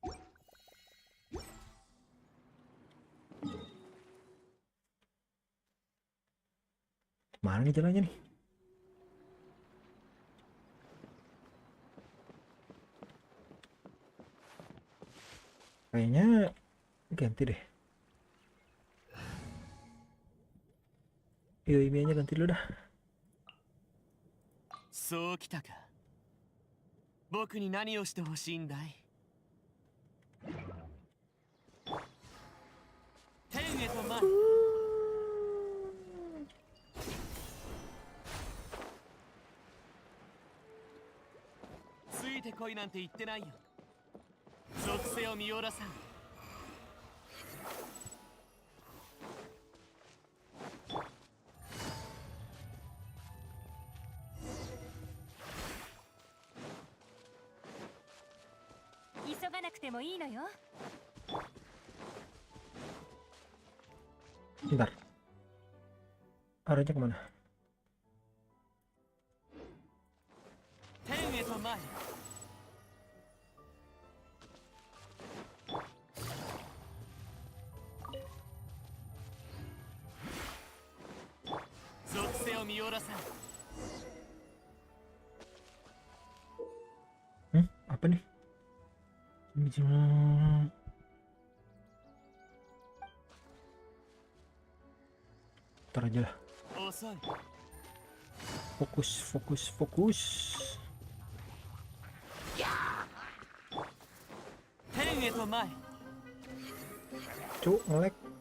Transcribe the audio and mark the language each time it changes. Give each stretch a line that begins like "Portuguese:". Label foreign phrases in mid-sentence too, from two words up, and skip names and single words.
Indonesian: Mana nih jalannya nih? Kayaknya ganti deh. Yuk, ininya ganti dulu dah.
Japanese: そうきたか。僕に何をしてほしいんだい？天へと舞い。ついてこいなんて言ってないよ。属性を見下ろさん。急がなくてもいいのよ。
Indonesian: Bentar. Arahnya kemana?
Japanese: 天へと舞い。属性を見下ろさん。
Indonesian: Apa nih? Jangan. Ntar aja lah.
Japanese: 遅い。
Indonesian: Fokus, fokus, fokus.
Japanese: 天へと舞い。
Indonesian: Cuk, nge-lag.